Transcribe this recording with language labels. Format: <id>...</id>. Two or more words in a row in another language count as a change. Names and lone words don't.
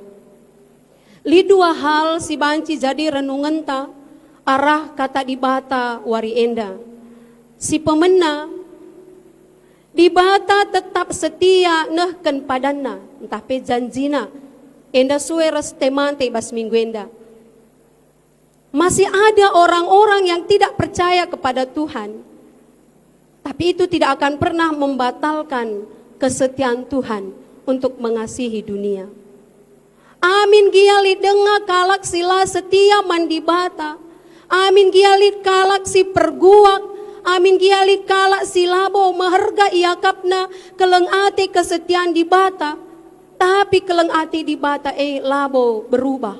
<btx>Li dua hal si banci jadi renungan ta arah kata dibata wari enda. Si pemena dibata tetap setia nehken padana, entah pe janjina enda suwe res temante bas minggu enda.</btx> <id>Masih ada orang-orang yang tidak percaya kepada Tuhan, tapi itu tidak akan pernah membatalkan kesetiaan Tuhan untuk mengasihi dunia.</id> <btx>Amin giali dengar kalak sila setia mandibata. Amin giali kalak si perguak. Amin giali kalak si labo meherga iakapna keleng ati kesetiaan dibata. Tapi keleng ati dibata labo berubah.</btx>